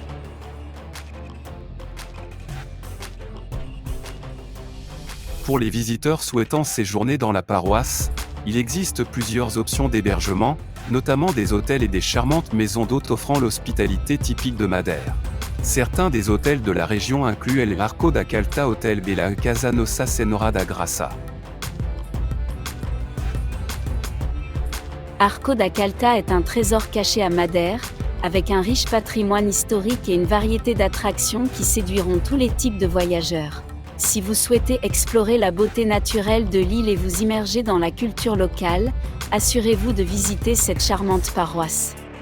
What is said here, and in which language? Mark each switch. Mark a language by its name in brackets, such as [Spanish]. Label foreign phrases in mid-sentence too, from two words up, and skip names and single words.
[French] Pour les visiteurs souhaitant séjourner dans la paroisse, il existe plusieurs options d'hébergement, notamment des hôtels et des charmantes maisons d'hôtes offrant l'hospitalité typique de Madère. Certains des hôtels de la région incluent El Arco da Calta Hotel Bela Casa Nossa Senhora da Graça. Arco da Calta est un trésor caché à Madère, avec un riche patrimoine historique et une variété d'attractions qui séduiront tous les types de voyageurs. Si vous souhaitez explorer la beauté naturelle de l'île et vous immerger dans la culture locale, assurez-vous de visiter cette charmante paroisse.